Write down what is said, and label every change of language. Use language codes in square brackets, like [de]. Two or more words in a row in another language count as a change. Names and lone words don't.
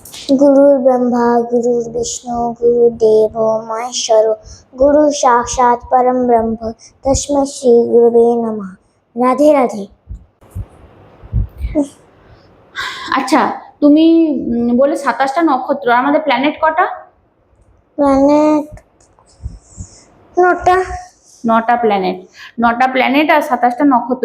[sa] गुरुर् ब्रह्मा गुरुर्विष्णु गुरुदेव महेश्वर गुरु साक्षात परम ब्रह्म तस्मै श्री गुरुवे नमः। [bn] রাধে রাধে। আচ্ছা, তুমি বলে 27টা নক্ষত্র, আমাদের প্ল্যানেট কটা? প্ল্যানেট 9টা। 9টা প্ল্যানেট, 9টা প্ল্যানেট আর 27টা নক্ষত্র।